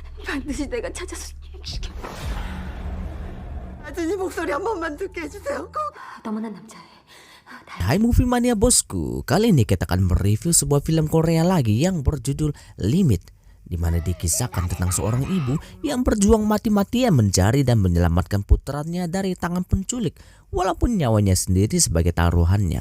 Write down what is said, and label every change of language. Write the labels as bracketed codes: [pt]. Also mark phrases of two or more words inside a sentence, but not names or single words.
[ko] 반드시 내가 찾아서 죽여. 아준이 목소리 한 번만 듣게 해주세요. 꼭. 너무난 남자애. [id] Hai Movie Mania bosku, kali ini kita akan mereview sebuah film Korea lagi yang berjudul Limit, di mana dikisahkan tentang seorang ibu yang berjuang mati-matian mencari dan menyelamatkan putranya dari tangan penculik, walaupun nyawanya sendiri sebagai taruhannya.